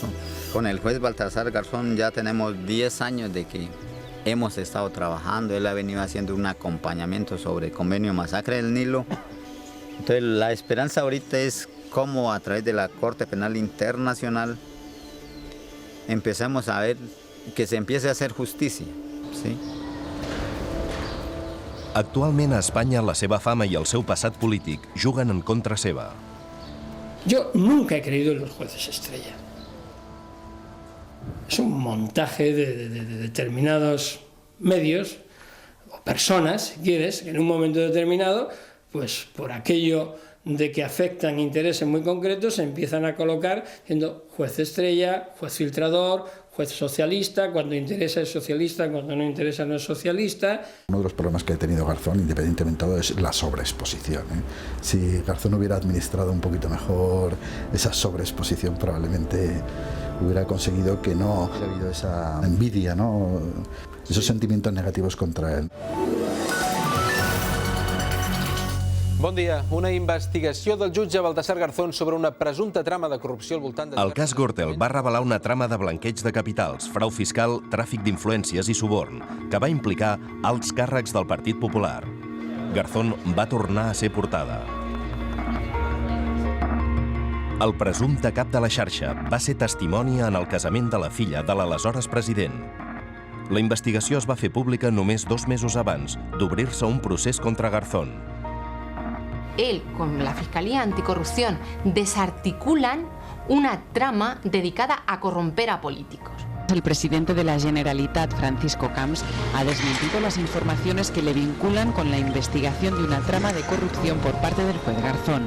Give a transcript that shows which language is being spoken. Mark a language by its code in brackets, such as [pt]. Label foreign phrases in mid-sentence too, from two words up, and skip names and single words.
[es] Con el juez Baltasar Garzón ya tenemos 10 años de que hemos estado trabajando, él ha venido haciendo un acompañamiento sobre el convenio Masacre del Nilo. Entonces la esperanza ahorita es cómo a través de la Corte Penal Internacional empecemos a ver que se empiece a hacer justicia, ¿sí? [ca] Actualment a Espanya la seva fama i el seu passat polític juguen en contra seva. [es] Yo nunca he creído en los jueces estrella. Es un montaje de determinados medios o personas, si quieres, que en un momento determinado, pues por aquello de que afectan intereses muy concretos, se empiezan a colocar siendo juez estrella, juez filtrador, juez socialista, cuando interesa es socialista, cuando no interesa no es socialista. Uno de los problemas que ha tenido Garzón, independientemente de todo, es la sobreexposición. Si Garzón hubiera administrado un poquito mejor esa sobreexposición, probablemente hubiera conseguido que no hubiera habido esa envidia, ¿no? Esos sentimientos negativos contra él. [ca] Bon dia. Una investigació del jutge Baltasar Garzón sobre una presumpta trama de corrupció al voltant de... El cas Gürtel va revelar una trama de blanqueig de capitals, frau fiscal, tràfic d'influències i suborn, que va implicar alts càrrecs del Partit Popular. Garzón va tornar a ser portada. El presumpte cap de la xarxa va ser testimoni en el casament de la filla de l'aleshores president. La investigació es va fer pública només 2 mesos abans d'obrir-se un procés contra Garzón. [es] Él, con la Fiscalía Anticorrupción, desarticulan una trama dedicada a corromper a políticos. El presidente de la Generalitat, Francisco Camps, ha desmentido las informaciones que le vinculan con la investigación de una trama de corrupción por parte del juez Garzón.